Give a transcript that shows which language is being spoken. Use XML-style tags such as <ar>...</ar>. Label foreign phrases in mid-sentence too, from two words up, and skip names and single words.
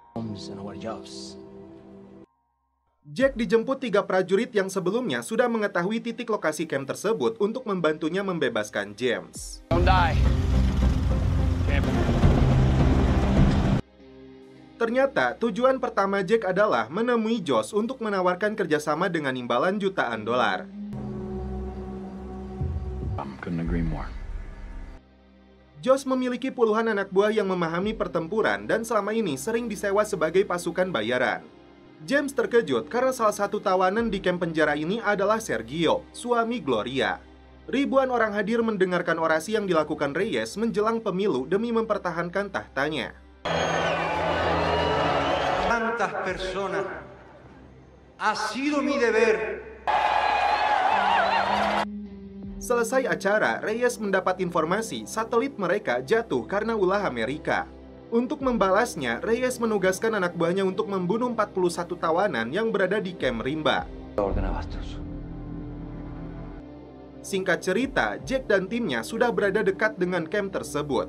<id>Jack dijemput 3 prajurit yang sebelumnya sudah mengetahui titik lokasi camp tersebut untuk membantunya membebaskan James. Ternyata, tujuan pertama Jack adalah menemui Josh untuk menawarkan kerjasama dengan imbalan jutaan dolar.</id> <en>Couldn't agree more.</en> <id>Josh memiliki puluhan anak buah yang memahami pertempuran dan selama ini sering disewa sebagai pasukan bayaran. James terkejut karena salah satu tawanan di kamp penjara ini adalah Sergio, suami Gloria. Ribuan orang hadir mendengarkan orasi yang dilakukan Reyes menjelang pemilu demi mempertahankan tahtanya.</id> <es>Tantas personas, ha sido mi deber.</es> <id>Selesai acara, Reyes mendapat informasi satelit mereka jatuh karena ulah Amerika. Untuk membalasnya, Reyes menugaskan anak buahnya untuk membunuh 41 tawanan yang berada di kamp rimba. Singkat cerita, Jack dan timnya sudah berada dekat dengan kamp tersebut.</id>